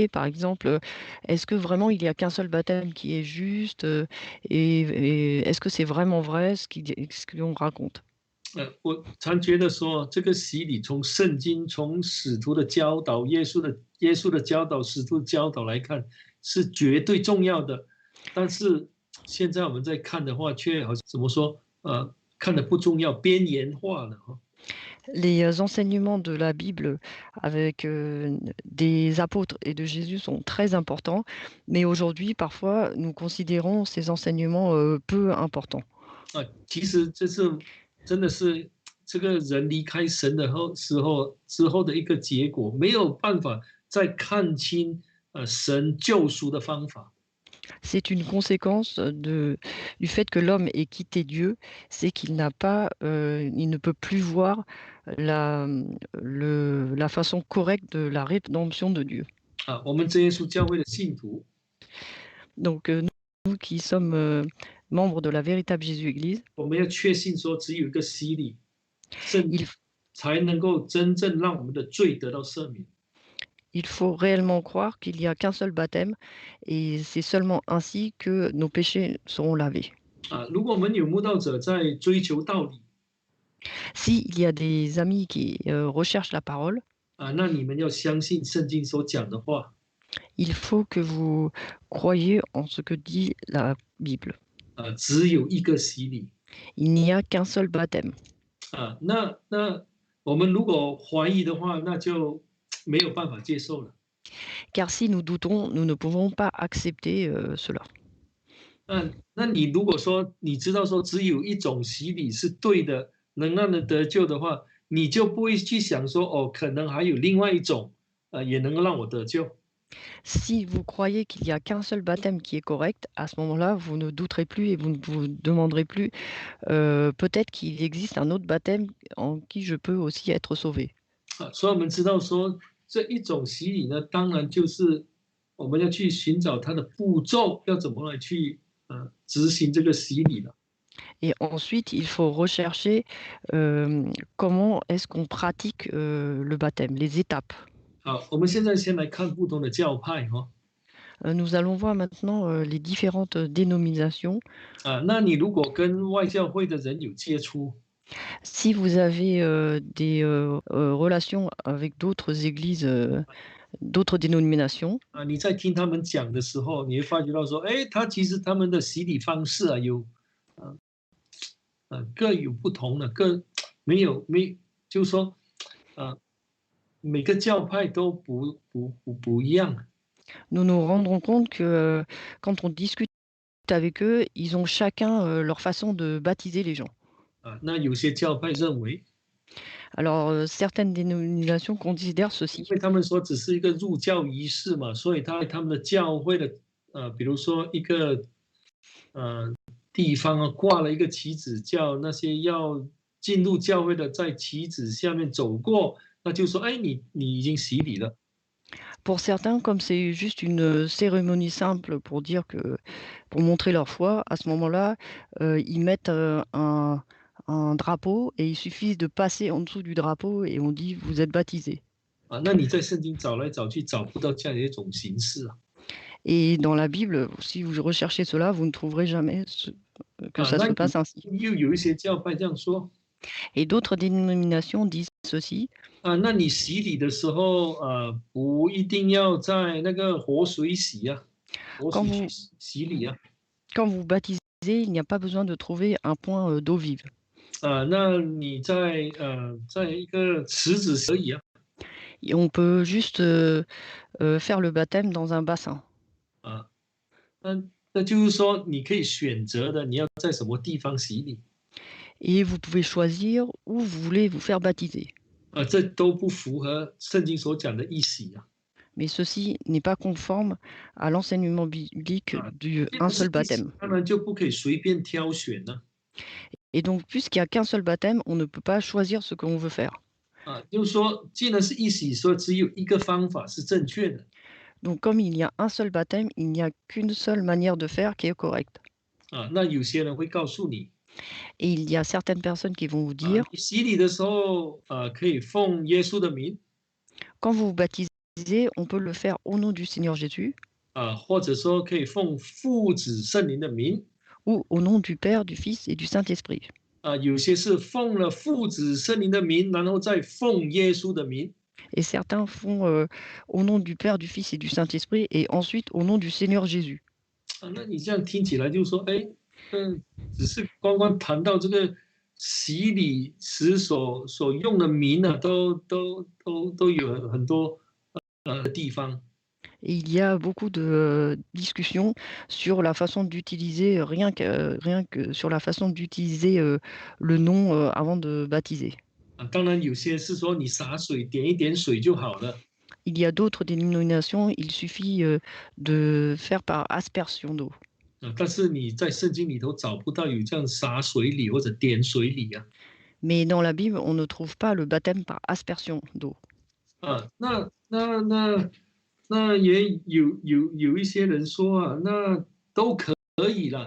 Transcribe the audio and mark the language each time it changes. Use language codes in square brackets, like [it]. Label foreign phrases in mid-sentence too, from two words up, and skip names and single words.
[fr] Par exemple, est-ce que vraiment il n'y a qu'un seul baptême qui est juste et est-ce que c'est vraiment vrai ce qu'on raconte? [zh] 我常觉得说，这个洗礼从圣经、从使徒的教导、耶稣的教导、使徒的教导来看，是绝对重要的。但是现在我们在看的话，却好像怎么说？看的不重要，边缘化了。 [fr] Les enseignements de la Bible avec des apôtres et de Jésus sont très importants, mais aujourd'hui, parfois, nous considérons ces enseignements peu importants. [zh] 其实这是真的是这个人离开神的之后的一个结果，没有办法再看清神救赎的方法。 [fr] C'est une conséquence du fait que l'homme ait quitté Dieu, c'est qu'il il ne peut plus voir la façon correcte de la rédemption de Dieu. [zh] 我们真耶稣教会的信徒， [fr] Donc nous qui sommes membres de la véritable Jésus-Église, [zh] 我们要确信说只有一个洗礼，才能够真正让我们的罪得到赦免。 [fr] il faut réellement croire qu'il n'y a qu'un seul baptême et c'est seulement ainsi que nos péchés seront lavés. [zh] 如果我们有慕道者在追求道理， [fr] S'il y a des amis qui recherchent la parole, [zh] 那你们要相信圣经所讲的话。 [fr] il faut que vous croyiez en ce que dit la Bible. [zh] 只有一个洗礼。 [fr] Il n'y a qu'un seul baptême. [zh] 那我们如果怀疑的话，那就没有办法接受了。 [fr] Car si nous doutons, nous ne pouvons pas accepter cela. [zh] 那你如果说你知道说只有一种洗礼是对的，能让人得救的话，你就不会去想说哦，可能还有另外一种，也能够让我得救。 [fr] Si vous croyez qu'il n'y a qu'un seul baptême qui est correct, à ce moment-là, vous ne douterez plus et vous ne vous demanderez plus peut-être qu'il existe un autre baptême en qui je peux aussi être sauvé. [zh] 所以我们知道说这一种洗礼呢，当然就是我们要去寻找它的步骤，要怎么来去执行这个洗礼了。 [fr] Et ensuite, il faut rechercher comment est-ce qu'on pratique le baptême, les étapes. [zh] 好，我们现在先来看不同的教派哈。 [fr] Nous allons voir maintenant les différentes dénominations. [zh] 那你如果跟外教会的人有接触， [fr] Si vous avez des relations avec d'autres églises, d'autres dénominations, [zh] 你在听他们讲的时候，你会发觉到说，哎，其实他们的洗礼方式有各有不同的，就是说每个教派都不一样。 [fr] nous nous rendrons compte que quand on discute avec eux, ils ont chacun leur façon de baptiser les gens. [zh] 那有些教派认为， [fr] Alors, certaines dénominations considèrent [zh] 因 [fr] ceci. [zh] 为他们说只是一个入教仪式嘛，所以他们的教会的比如说一个地方挂了一个旗子，叫那些要进入教会的在旗子下面走过，那就说，哎，你已经洗礼了。 [fr] Pour certains, comme c'est juste une cérémonie simple pour dire pour montrer leur foi, à ce moment-là, ils mettent un drapeau et il suffit de passer en dessous du drapeau et on dit vous êtes baptisé. [zh] 那你在圣经找来找去找不到这样的一种形式。 [fr] Et dans la Bible, si vous recherchez cela, vous ne trouverez jamais que ça se passe ainsi. [zh] 又有一些教派这样说。 [fr] Et d'autres dénominations disent ceci. [zh] 那你洗礼的时候不一定要在那个活水洗啊，活水去洗礼啊。 [fr] Quand vous baptisez, il n'y a pas besoin de trouver un point d'eau vive. [zh] 那你在一个池子可以啊。 [fr] Et on peut juste faire le baptême dans un bassin. [zh] 那就是说你可以选择的，你要在什么地方洗礼。 [fr] Et vous pouvez choisir où vous voulez vous faire baptiser. [zh] 这都不符合圣经所讲的一洗啊。 [fr] Mais ceci n'est pas conforme à l'enseignement biblique d'un seul baptême. [zh] 当然就不可以随便挑选了。 [fr] Et donc, puisqu'il n'y a qu'un seul baptême, on ne peut pas choisir ce qu'on veut faire. [zh] 就是说，既然是一洗，说只有一个方法是正确的。 [fr] Donc, comme il y a un seul baptême, il n'y a qu'une seule manière de faire qui est correcte. [zh] 那有些人会告诉你， [fr] Et il y a certaines personnes qui vont vous dire, [zh] 你洗礼的时候可以奉耶稣的名， [fr] quand vous vous baptisez, on peut le faire au nom du Seigneur Jésus [zh] 或者说可以奉父子圣灵的名， [fr] ou au nom du Père, du Fils et du Saint-Esprit. [zh] 有些是奉了父子圣灵的名，然后再奉耶稣的名。 [fr] Et certains font au nom du Père, du Fils et du Saint-Esprit et ensuite au nom du Seigneur Jésus. [zh] 那你这样听起来就说，哎，只是光谈到这个洗礼时所用的名都有很多地方。 [fr] Et il y a beaucoup de discussions sur la façon d'utiliser, rien que sur la façon d'utiliser le nom avant de baptiser. [zh] 当然有些是说你洒水点一点水就好了。 [fr] Il y a d'autres dénominations, il suffit de faire par aspersion d'eau. [zh] 但是你在圣经里头找不到有这样洒水礼或者点水礼啊。 [fr] Mais dans la Bible, on ne trouve pas le baptême par aspersion d'eau. [zh] 那也有一些人说那都可以了。